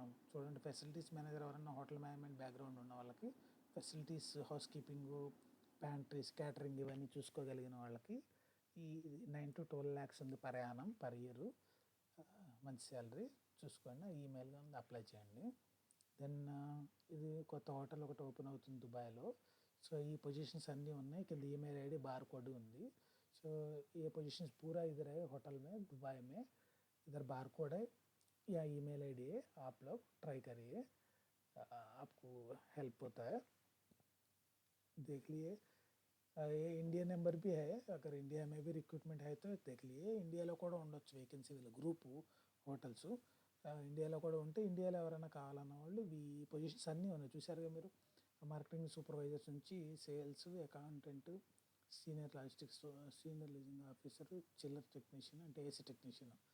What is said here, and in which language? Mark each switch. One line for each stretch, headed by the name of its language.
Telugu: చూడండి, facilities manager ఎవరన్నా hotel management background ఉన్న వాళ్ళకి, facilities house keeping, pantries, catering ఇవన్నీ చూసుకోగలిగిన వాళ్ళకి ఈ 9 to 12 lakhs ఉంది పర్ యానం, పర్ ఇయర్, మంచి శాలరీ। చూసుకోండి, ఈమెయిల్ ఉంది, అప్లై చేయండి. దెన్ ఇది కొత్త హోటల్ ఒకటి ఓపెన్ అవుతుంది దుబాయ్లో. సో ఈ పొజిషన్స్ అన్నీ ఉన్నాయి. కింద ఈమెయిల్ ఐడి బార్ కోడ్ ఉంది.
Hindi: సో ये पोजीशंस पूरा इधर है होटल में दुबई में. इधर बार कोड है या ईमेल आईडी है, आप लोग ट्राई करिए, आपको हेल्प होता है. देख लिए. ये इंडिया नंबर भी है, अगर इंडिया में भी रिक्रूटमेंट है तो देख लिए.
Telugu: ఇండియాలో కూడా ఉండొచ్చు వేకెన్సీ, వీళ్ళ గ్రూపు హోటల్స్ ఇండియాలో కూడా ఉంటే ఇండియాలో ఎవరైనా కావాలన్న వాళ్ళు ఈ పొజిషన్స్ అన్నీ ఉన్నాయి. చూసారుగా మీరు, మార్కెటింగ్ సూపర్వైజర్స్ నుంచి sales, accountant, senior logistics, senior leasing officer, చిల్లర్ టెక్నీషియన్ అంటే ఏసీ టెక్నీషియన్.